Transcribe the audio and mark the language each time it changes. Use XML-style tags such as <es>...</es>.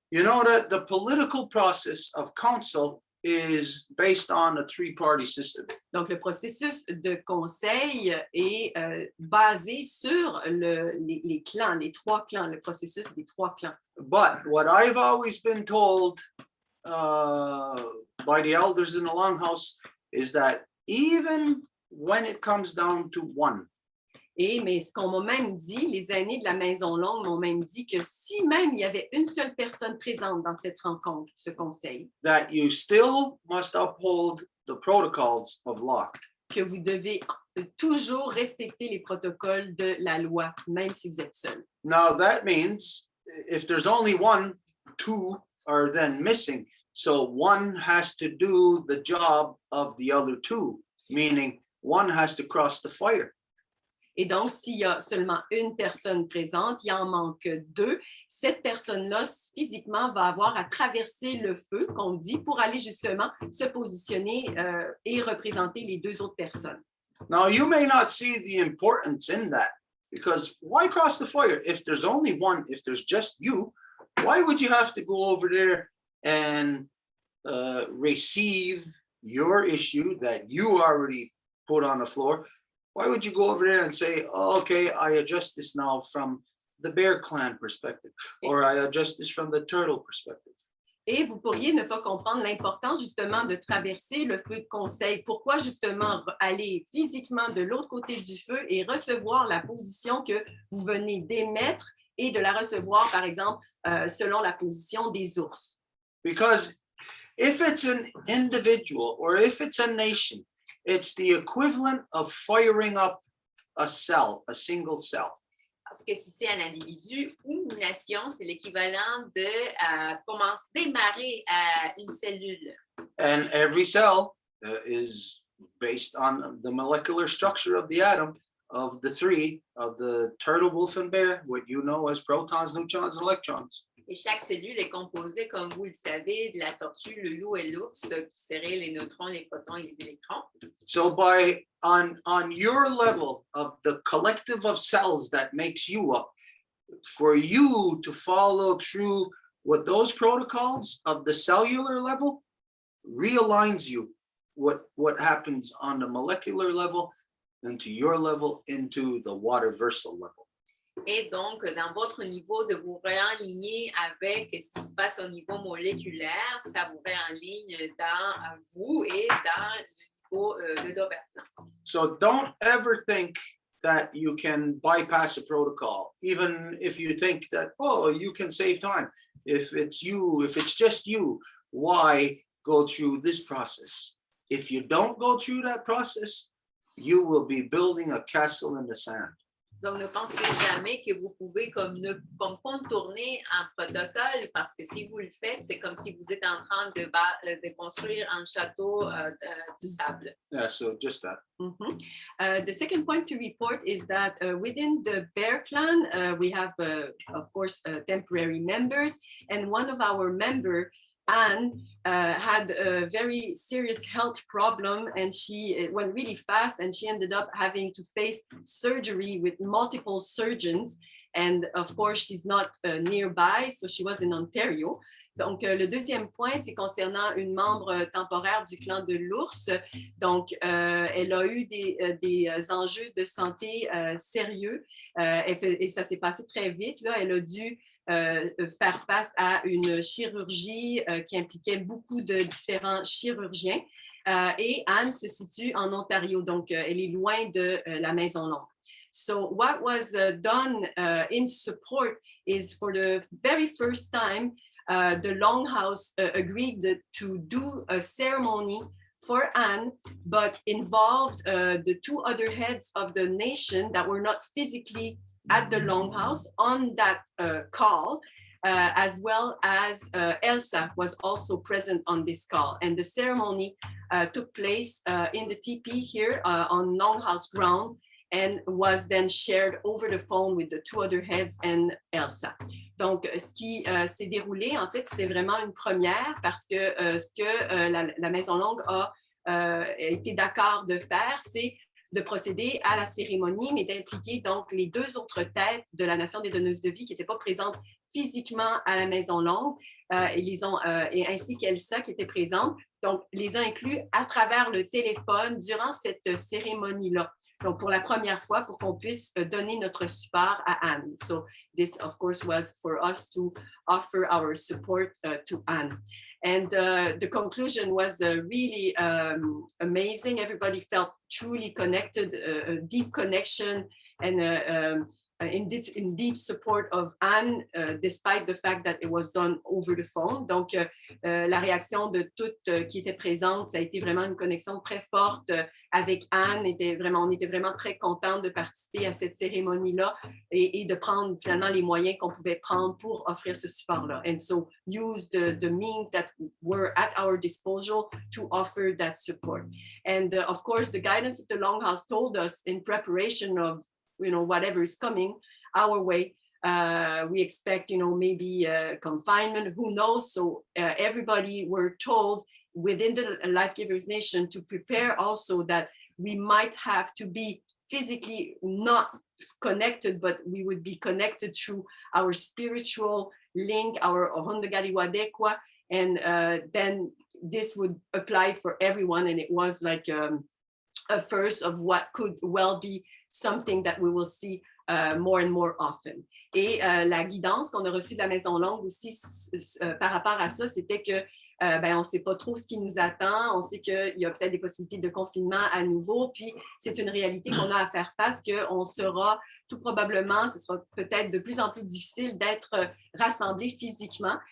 <en>You know that the political process of council is based on a three-party system.</en> <fr>Donc, le processus de conseil est basé sur les clans, les 3 clans, le processus des 3 clans.</fr> <en>But what I've always been told by the elders in the Longhouse is that even when it comes down to one.</en> <fr>Mais ce qu'on m'a même dit, les aînés de la Maison Longue m'ont même dit que si même il y avait une seule personne présente dans cette rencontre, ce conseil,</fr> <en>that you still must uphold the protocols of law.</en> <fr>Que vous devez toujours respecter les protocoles de la loi, même si vous êtes seul.</fr> <en>Now that means if there's only one, 2 are then missing. So one has to do the job of the other 2, meaning one has to cross the fire.</en> <fr>Et donc, s'il y a seulement une personne présente, il en manque 2. Cette personne-là, physiquement, va avoir à traverser le feu, qu'on dit, pour aller justement se positionner et représenter les 2 autres personnes.</fr> <en>Now, you may not see the importance in that, because why cross the fire? If there's only one, if there's just you, why would you have to go over there and receive your issue that you already put on the floor? Why would you go over there and say, oh, okay, I adjust this now from the bear clan perspective, or I adjust this from the turtle perspective.</en> <fr>Et vous pourriez ne pas comprendre l'importance justement de traverser le feu de conseil. Pourquoi justement aller physiquement de l'autre côté du feu et recevoir la position que vous venez d'émettre et de la recevoir, par exemple, selon la position des ours.</fr> <en>Because if it's an individual or if it's a nation, it's the equivalent of firing up a cell, a single cell.</en> <fr>Parce que si c'est un individu ou une nation, c'est l'équivalent de démarrer une cellule.</fr> <en>And every cell is based on the molecular structure of the atom of the three, of the turtle, wolf, and bear, what you know as protons, neutrons, and electrons.</en> <fr>Et chaque cellule est composée, comme vous le savez, de la tortue, le loup et l'ours, qui seraient les neutrons, les protons et les électrons.</fr> <en>So on your level of the collective of cells that makes you up, for you to follow through what those protocols of the cellular level realigns you, what happens on the molecular level into your level into the water-versal level.</en> <fr>Et donc, dans votre niveau, de vous réaligner avec ce qui se passe au niveau moléculaire, ça vous réaligne dans vous et dans le niveau de l'aubergine.</fr> <en>So don't ever think that you can bypass a protocol, even if you think that, oh, you can save time. If it's just you, why go through this process? If you don't go through that process, you will be building a castle in the sand.</en> <fr>Donc, ne pensez jamais que vous pouvez comme contourner un protocole, parce que si vous le faites, c'est comme si vous êtes en train de construire un château du sable.</fr> <en>Yeah, so just that. The second point to report is that within the bear clan, we have, of course, temporary members, and one of our members, Anne, had a very serious health problem, and it went really fast, and she ended up having to face surgery with multiple surgeons. And of course, she's not nearby, so she was in Ontario.</en> <fr>Donc, le deuxième point, c'est concernant une membre temporaire du clan de l'ours. Donc, elle a eu des enjeux de santé sérieux et ça s'est passé très vite. Là, elle a dû faire face à une chirurgie qui impliquait beaucoup de différents chirurgiens. Et Anne se situe en Ontario, donc elle est loin de la Maison Longue.</fr> <en>So what was done in support is, for the very first time, the Longhouse agreed to do a ceremony for Anne, but involved the two other heads of the nation that were not physically at the Longhouse on that call, as well as Elsa was also present on this call. And the ceremony took place in the teepee here on Longhouse ground, and was then shared over the phone with the two other heads and Elsa.</en> <fr>Donc, ce qui s'est déroulé, en fait, c'était vraiment une première, parce que ce que la Maison Longue a été d'accord de faire, c'est de procéder à la cérémonie, mais d'impliquer donc les deux autres têtes de la Nation des donneuses de vie qui n'étaient pas présentes physiquement à la Maison Longue, et ainsi qu'Elsa qui était présente. Donc, les a inclus à travers le téléphone durant cette cérémonie-là. Donc, pour la première fois, pour qu'on puisse donner notre support à Anne.</fr> <en>So, this, of course, was for us to offer our support to Anne. And the conclusion was really amazing. Everybody felt truly connected, a deep connection, and in deep support of Anne, despite the fact that it was done over the phone.</en> <fr>Donc, la réaction de toutes qui étaient présentes, ça a été vraiment une connexion très forte avec Anne. On était vraiment très contents de participer à cette cérémonie-là et de prendre finalement les moyens qu'on pouvait prendre pour offrir ce support-là.</fr> <en>And so use the means that were at our disposal to offer that support. And of course, the guidance of the Longhouse told us in preparation of whatever is coming our way. We expect, maybe confinement, who knows? So everybody were told within the Life Givers Nation to prepare also that we might have to be physically not connected, but we would be connected through our spiritual link, our Ohondagari Wadekwa, and then this would apply for everyone. And it was like a first of what could well be something that we will see more and more often.</en> <fr>Et la guidance qu'on a reçue de la Maison Longue aussi par rapport à ça, c'était que on ne sait pas trop ce qui nous attend. On sait qu'il y a peut-être des possibilités de confinement à nouveau. Puis, c'est une réalité qu'on a à faire face, qu'on sera tout probablement, ce sera peut-être de plus en plus difficile d'être rassemblés physiquement.</fr>